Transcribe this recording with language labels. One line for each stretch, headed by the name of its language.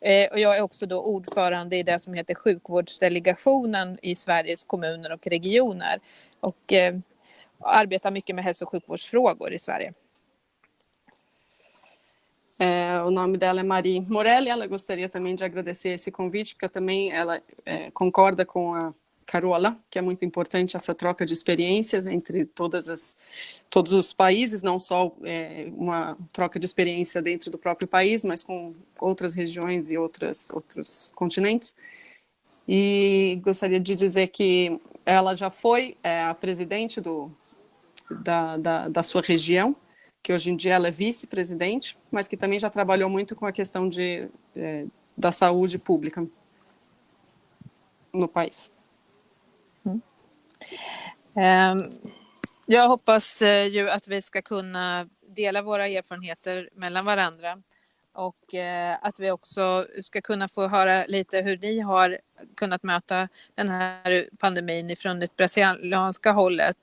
Swedish: Och jag är också då ordförande i det som heter sjukvårdsdelegationen i Sveriges kommuner och regioner, och arbetar mycket med hälso- och sjukvårdsfrågor i Sverige.
Portuguese: O nome dela é Marie Morell e ela gostaria também de agradecer esse convite, porque também ela concorda com a Carola, que é muito importante essa troca de experiências entre todos os países, não só uma troca de experiência dentro do próprio país, mas com outras regiões e outros continentes. E gostaria de dizer que ela já foi a presidente da sua região, que hoje em dia ela é vice-presidente, mas que também já trabalhou muito com a questão da saúde pública no país.
Swedish: Jag hoppas ju att vi ska kunna dela våra erfarenheter mellan varandra, och att vi också ska kunna få höra lite hur ni har kunnat möta den här pandemin ifrån det brasilianska hållet.